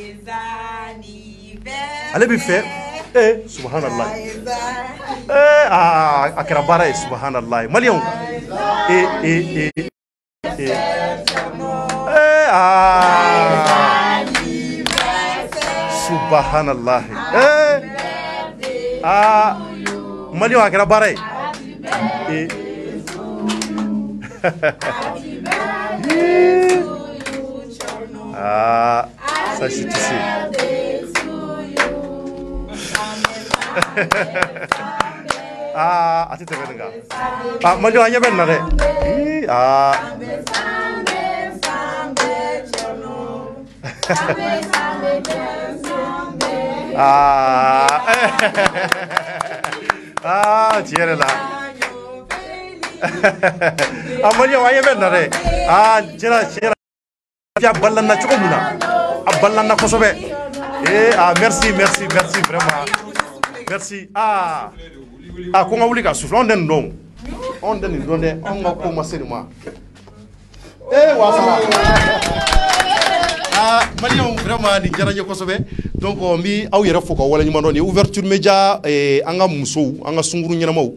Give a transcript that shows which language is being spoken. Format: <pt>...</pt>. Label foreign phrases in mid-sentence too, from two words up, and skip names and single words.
<bm>ale bɛ fɛ subhanallah a kɛra baara ye subhanallah maliyɛnw subhanallah maliyɛnw a kɛra baara ye</bm> <fr>ça je te sais. Ati tebe nga.</fr> <bm>Maliyɛnw an ɲɛ bɛ nin na dɛ. Tiɲɛ yɛrɛ la. Maliyɛnw an ɲɛ bɛ nin na dɛ. Tiɲɛ a balana cogo min na a balana kosɛbɛ</bm> <fr>merci vraiment merci</fr> <bm>ko n ka wuli ka sufle anw tɛ nin dɔn dɛ anw ka ko ma se nin ma wasala maliyɛnw vraiment nin diyara n ye kosɛbɛ donc n bɛ aw yɛrɛ fo ka waleɲuman dɔn nin</bm> <fr>ouverture média</fr> <bm>an ka musow an ka sunkuru ɲɛnamaw</bm>